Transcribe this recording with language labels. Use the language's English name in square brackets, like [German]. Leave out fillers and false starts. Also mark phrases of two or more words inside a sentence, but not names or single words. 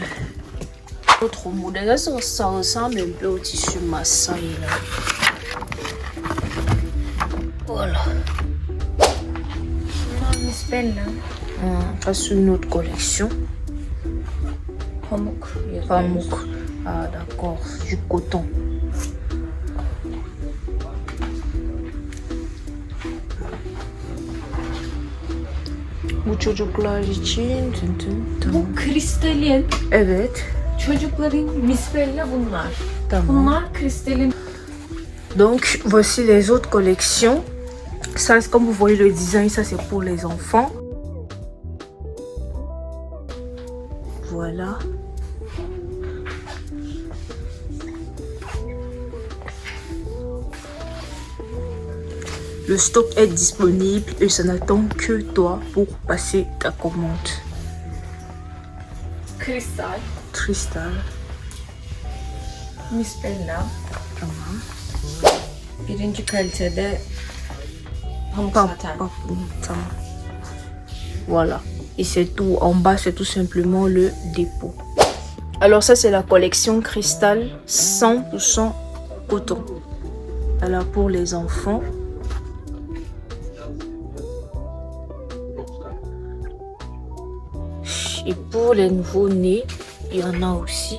[French] Autre modèle, là, ça ressemble un peu au tissu Maasai là. Voilà. Miss Bella. Ça c'est une autre collection. [Turkish] Pamuk. Pamuk. [French] Ah d'accord, du coton. [Turkish] Bu çocuklar için. Bu kristalin. Evet. Çocukların Miss Bella bunlar. Tamam. Bunlar kristalin. [French] Donc, voici les autres collections. Ça, comme vous voyez le design, ça c'est pour les enfants. Voilà. Le stock est disponible et ça n'attend que toi pour passer ta commande. [Turkish] Kristal. [French] Cristal. Miss Bella. [Turkish] Tamam. Birinci kalitede pamuk Pam, zaten. pam, tamam. [French] Voilà. Et c'est tout. En bas, c'est tout simplement le dépôt. Alors ça, c'est la collection Cristal 100% coton. Alors pour les enfants. Et pour les nouveaux-nés, il y en a aussi.